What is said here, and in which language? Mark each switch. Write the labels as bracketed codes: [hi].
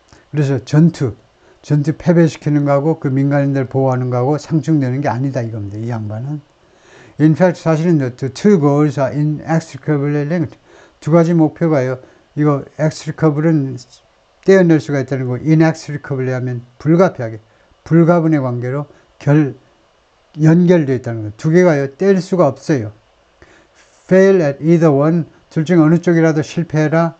[ko] 그래서 전투 패배시키는 거하고 그 민간인들 보호하는 거하고 상충되는 게 아니다 이겁니다. 이 양반은. [en] In fact, [ko] 사실은 [en] the two goals are inextricably linked. [ko] 두 가지 목표가요. 이거 extricable은 떼어낼 수가 있다는 거, inextricably 하면 불가피하게, 불가분의 관계로 연결되어 있다는 거예요. 두 개가요, 뗄 수가 없어요. [en] fail at either one, [ko] 둘 중에 어느 쪽이라도 실패해라.